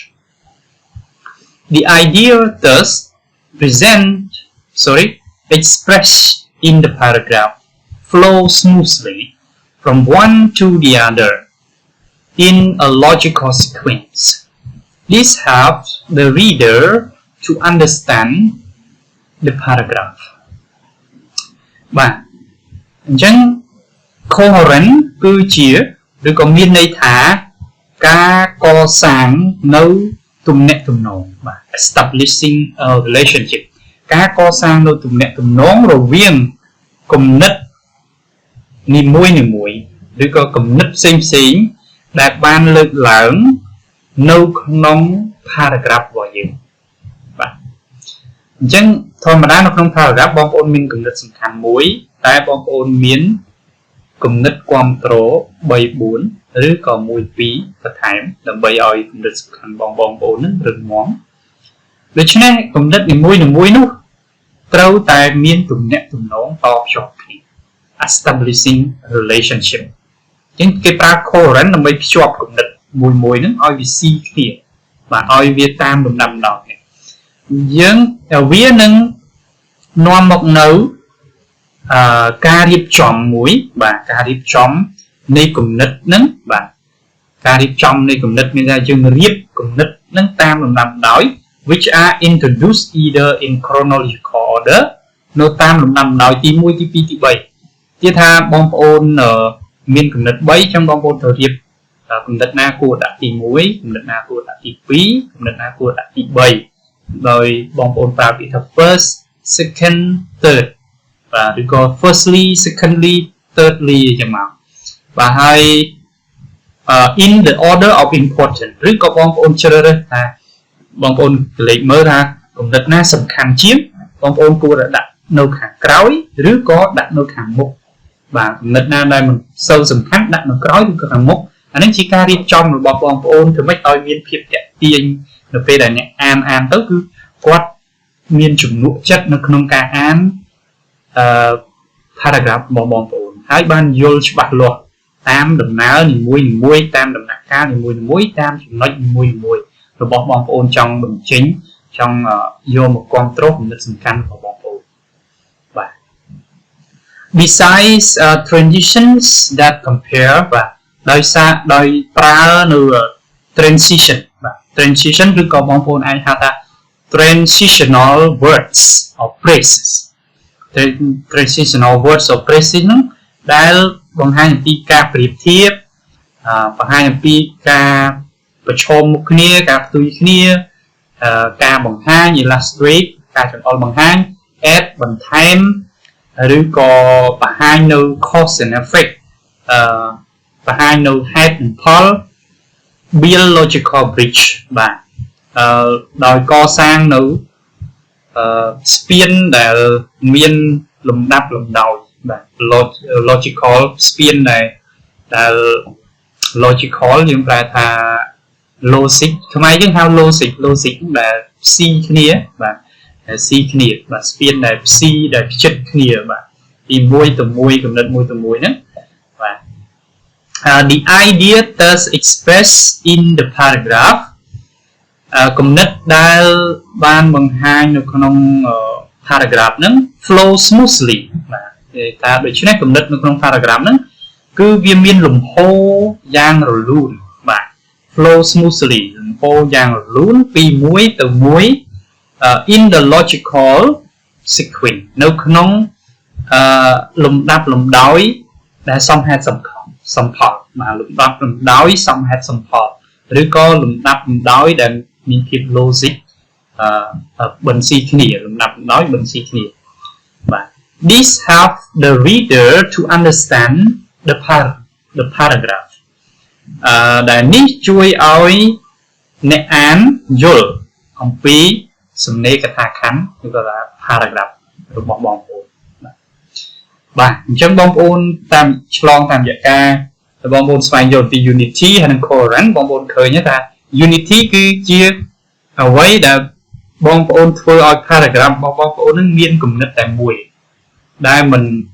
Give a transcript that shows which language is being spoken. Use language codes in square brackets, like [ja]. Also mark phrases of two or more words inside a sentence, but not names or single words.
[en] The idea thus expressed in the paragraph flows smoothly from one to the other in a logical sequence. This helps the reader to understand the paragraph. [km] បាទអញ្ចឹង coherent គឺជាឬក៏មានន័យថាការកសាងនៅទំនាក់ទំនងបាទ [en] establishing a relationship [km] ការកសាងនៅទំនាក់ទំនងរវាងគំនិតនីមួយឬក៏គំនិតផ្សេងៗដែលបានលើកឡើងនៅក្នុង paragraph របស់យើងបាទអញ្ចឹង ធម្មតានៅក្នុង paragraph បងប្អូនមានគំនិតសំខាន់មួយតែបងប្អូនមានគំនិតគាំទ្រ 3-4 ឬក៏1-2បន្ថែមដើម្បីឲ្យគំនិតសំខាន់បងប្អូននឹងរឹងមាំដូច្នេះគំនិតនីមួយនោះ ត្រូវតែមានទំនាក់ទំនងតភ្ជាប់គ្នា [en] establishing relationship [km] អញ្ចឹងគេប្រើ coherent ដើម្បីភ្ជាប់គំនិតមួយហ្នឹងឲ្យវាស៊ីគ្នាបាទឲ្យវាតាមលំដាប់លំដោយ យើងវានឹងនាំមកនៅការរៀបចំមួយបាទការរៀបចំនៃគំនិតហ្នឹងបាទការរៀបចំនៃគំ និតមានថាយើងរៀបគំនិតហ្នឹងតាមលំដាប់ដោយ [en] which are introduced either in chronological order [km] នៅតាមលំដាប់ដោយទី1ទី2ទី3ទៀតថាបងប្អូនមានគំនិត3អញ្ចឹងបងប្អូនត្រូវរៀបគំនិតណាគួរដាក់ទី1គំនិតណាគួរដាក់ទី2គំនិតណាគួរដាក់ទី3ដោយបងប្អូនប្រើពាក្យថា [en] first second third [km] បាទឬក៏ [en] firstly secondly thirdly [km] អញ្ចឹងមកបាទហើយ [en] in the order of importance [km] ឬក៏បងប្អូនជ្រើសរើសថាបងប្អូនក្រឡេកមើលថាគំនិតណាសំខាន់ជាងបងប្អូនគួរតែដាក់នៅខាងក្រោយឬក៏ដាក់នៅខាងមុខបាទគំនិតណាដែលមិនសូវសំខាន់ដាក់នៅក្រោយឬក៏ខាងមុខអានេះជាការរៀបចំរបស់បងប្អូនធ្វើម៉េចឲ្យមានភាពទាក់ទាញនៅពេលដែលអ្នកអានទៅគឺគាត់មានជំនួសចិត្តនៅក្នុងការអាន paragraph របស់បងប្អូនហើយបានយល់ច្បាស់លាស់តាមដំណើរនីមួយតាមដំណាក់កាលនីមួយតាមចំណុចនីមួយរបស់បងប្អូនចង់បញ្ចេញចង់យកមកគ្រប់គ្រងគំនិតសំខាន់របស់បងប្អូនបាទ [en] Besides transitions that compare [km] បាទដោយប្រើនៅ transition បាទ transition ឬក៏បងប្អូនអាចហៅថា [en] transitional words or phrases transitional words or phrases [km] ហ្នឹងដែលបង្ហាញអំពីការប្រៀបធៀប បង្ហាញអំពីការប្រឈមមុខគ្នាការផ្ទុយគ្នាការបង្ហាញ illustrate ការចង្អុលបង្ហាញ add បន្ថែមឬក៏បង្ហាញនៅ [en] cause and effect [km] បង្ហាញនៅហេតុនិងផល [en] build logical bridge [km] បាទដោយកសាងនៅស្ពានដែលមាន លំដាប់លំដោយបាទ logical ស្ពានដែល logical យើងប្រែថា logic ខ្មែរយើងហៅ logic ដែលផ្ស៊ីគ្នាបាទស៊ីគ្នាបាទស្ពានដែលផ្ស៊ីដែលផ្ចិតគ្នាបាទពីមួយទៅមួយកំណត់មួយទៅមួយហ្នឹងបាទ [en] the idea thus expressed in the paragraph [km] កំណ ត់ដែលបានបង្ហាញនៅក្នុង paragraph ហ្នឹង [en] flow smoothly [km] បាទថាដូច្នេះកំណត់នៅក្នុង paragraph ហ្នឹងគឺវាមានលំហូរយ៉ាងរលូនបាទ [en] flow smoothly [km] លំហូរយ៉ាងរលូនពីមួយ ទៅមួយ [en] in the logical sequence [km] នៅក្នុងលំដាប់លំដោយដែលសមហេតុសំផលបាទលំដាប់លំដោយសមហេតុសំផលឬក៏ លំដាប់លំដោយដែលមានភាព logic បន្ស៊ីគ្នាលំដាប់លំដោយបន្ស៊ីគ្នាបាទ [en] this help the reader to understand the [km] paragraph ដែលនេះជួយឲ្យអ្នកអានយល់អំពីសំណេរកថាខណ្ឌឬក៏ថា paragraph របស់បងប្អូនបាទអញ្ចឹងបងប្អូនតាមឆ្លងតាមរយៈការបងប្អូនស្វែងយល់ពី unity ហើយនិង coherent បងប្អូនឃើញថា unity គឺជាអ្វីដែលបងប្អូនធ្វើឲ្យ paragraph របស់បងប្អូននឹងមានគំនិតតែមួយដែលមិន